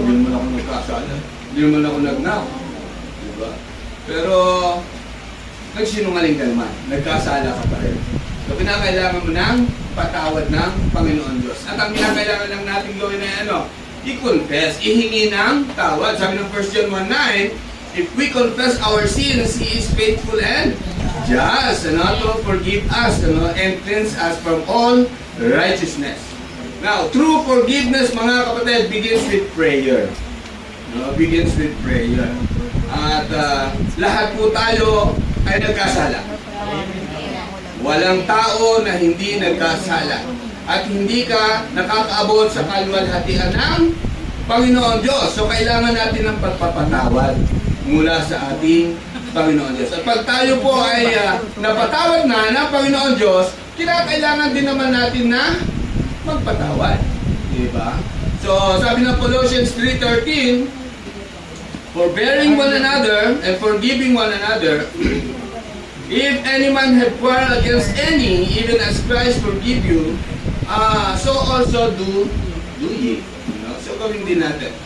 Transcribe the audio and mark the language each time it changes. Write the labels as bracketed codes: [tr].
[tl] Hindi mo na ako nagkasala. Hindi mo na ako nagnaw. Diba? Pero, nagsinungaling ka naman. Nagkasala ka pa rin. So, pinakailangan mo ng patawad ng Panginoon Diyos. At ang pinakailangan lang natin gawin ay ano? I-confess. Ihingi ng tawad. Sabi ng [en] 1 John 1:9, if we confess our sins, He is faithful and just, to forgive us, and cleanse us from all righteousness. Now, true forgiveness, [tl] mga kapatid, [en] begins with prayer. Begins with prayer. [tl] At lahat po tayo ay nagkasala. Walang tao na hindi nagkasala. At hindi ka nakakaabot sa kaluwalhatian ng Panginoon Diyos. So, kailangan natin ng pagpapatawad mula sa ating Panginoon Diyos. At pag tayo po ay napatawad na ng Panginoon Diyos, kinakailangan din naman natin na magpatawad. Diba? So, sabi ng [en] Colossians 3:13, forbearing one another and forgiving one another, if any man have quarrel against any, even as Christ forgive you, so also do ye. [tl] So, gawin din natin.